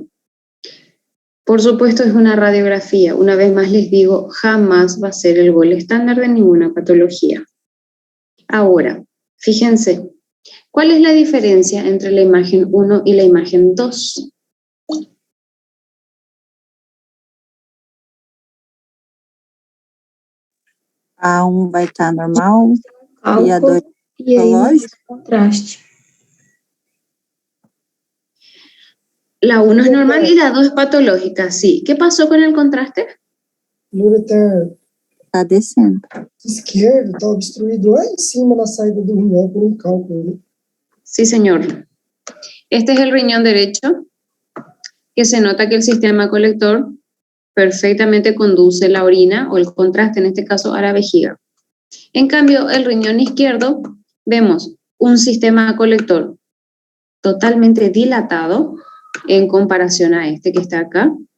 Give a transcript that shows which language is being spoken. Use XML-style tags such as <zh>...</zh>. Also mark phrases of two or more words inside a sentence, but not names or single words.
<es>Por supuesto es una radiografía, una vez más les digo, jamás va a ser el gol estándar de ninguna patología. Ahora, fíjense, ¿cuál es la diferencia entre la imagen 1 y la imagen 2?</es> <pt>A1 vai estar normal e a 2 E aí não Lógico. tem contraste.</pt> <es>La 1 es normal y la 2 es patológica, sí. ¿Qué pasó con el contraste?</es> <pt>O ureter Tá descendo. esquerdo está obstruído lá em cima na saída do rinhão por um cálculo. Né?</pt> <es>Sí, señor. Este es el riñón derecho, que se nota que el sistema colector perfectamente conduce la orina o el contraste, en este caso, a la vejiga. En cambio, el riñón izquierdo, vemos un sistema colector totalmente dilatado en comparación a este que está acá.</es>